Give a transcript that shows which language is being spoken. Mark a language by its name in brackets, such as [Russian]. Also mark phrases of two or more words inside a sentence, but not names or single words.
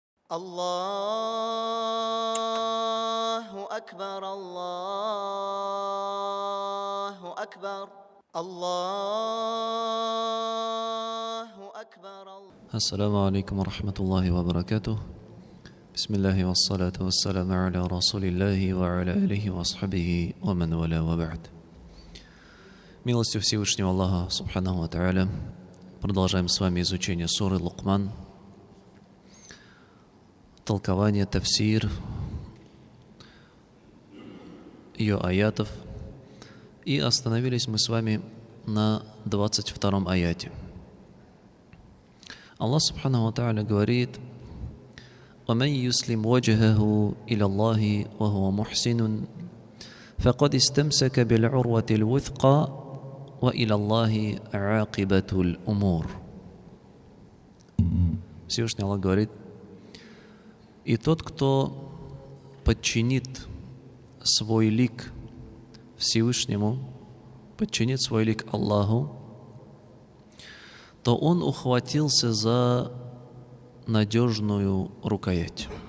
[Arabic] الله أكبر الله أكبر الله أكبر. السلام عليكم ورحمة الله وبركاته. بسم الله والصلاة والسلام على رسول الله وعلى آله وصحبه ومن والاه وبعد. [Russian] Милостью Всевышнего Аллаха [Arabic] سبحانه وتعالى [Russian] продолжаем с вами изучение суры Лукман, толкование, тафсир ее аятов. И остановились мы с вами на 22-м аяте. [Arabic] Аллах سبحانه وتعالى говорит: وَمَنْ يُسْلِمْ وَجْهَهُ إِلَى اللَّهِ وَهُوَ مُحْسِنٌ فَقَدِ اسْتَمْسَكَ بِالْعُرْوَةِ الْوُثْقَى وَإِلَى اللَّهِ عَاقِبَةُ الْأُمُورِ. [Russian] Всевышний Аллах говорит: и тот, кто подчинит свой лик Всевышнему, подчинит свой лик Аллаху, то он ухватился за надежную рукоять.